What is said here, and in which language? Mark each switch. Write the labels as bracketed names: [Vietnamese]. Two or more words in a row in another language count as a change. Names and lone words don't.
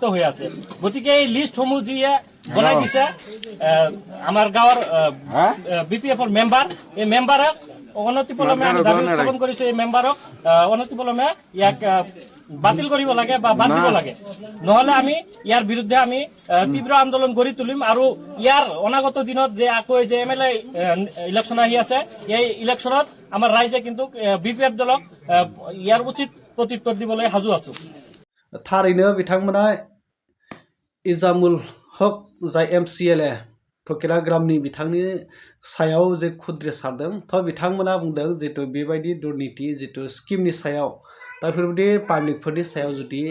[Assamese] হৈ আছে গতিকে এই লিষ্টসমূহ যিয়ে বনাই দিছে আমাৰ গাঁৱৰ বিপিএফৰ মেম্বাৰ এই মেম্বাৰক অনতিপলমে আমি দাবী উত্থাপন কৰিছো এই মেম্বাৰক অনতিপলমে ইয়াক বাতিল কৰিব লাগে বা বাদ দিব লাগে নহলে আমি ইয়াৰ বিৰুদ্ধে আমি তীব্ৰ আন্দোলন কৰি তুলিম আৰু ইয়াৰ অনাগত দিনত যে আকৌ যে [English] MLA election [Assamese] আহি আছে এই ইলেকশনত আমাৰ ৰাইজে কিন্তু বিপিএফ দলক ইয়াৰ উচিত প্ৰত্যুত্তৰ দিবলৈ সাজু আছো [Bodo] थारैनो बिथांमोना इजामुल हक जाय एमसिएलए फकिराग्रामनि बिथांनि सायाव जे खुद्रे सारदों थ' बिथांमोना बुंदों जितु बेबायदि दुर्नीति जितु स्किमनि सायाव दा बेफोरबायदि पाब्लिकफोरनि सायाव